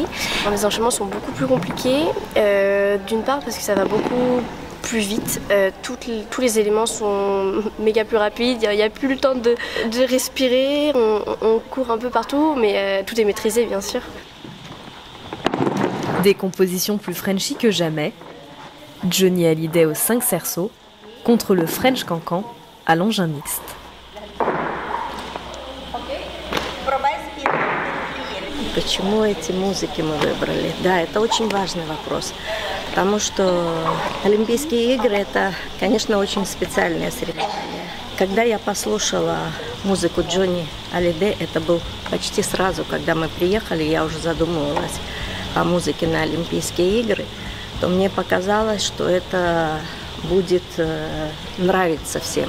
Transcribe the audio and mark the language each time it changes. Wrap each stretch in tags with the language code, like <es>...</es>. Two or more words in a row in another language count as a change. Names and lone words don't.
<fr>Les enchaînements sont beaucoup plus compliqués, d'une part parce que ça va beaucoup plus vite, tous les éléments sont méga plus rapides, il n'y a plus le temps de respirer, on court un peu partout, mais tout est maîtrisé bien sûr. Des compositions plus Frenchy que jamais. Johnny Hallyday au 5 cerceaux contre le French Cancan à l'engin mixte.</fr> <ru>Почему эти музыки мы выбрали? Да, это очень важный вопрос, потому что Олимпийские игры – это, конечно, очень специальное соревнование. Когда я послушала музыку Джонни Hallyday, это был почти сразу, когда мы приехали, я уже задумывалась о музыке на Олимпийские игры, то мне показалось, что это будет нравиться всем.</ru>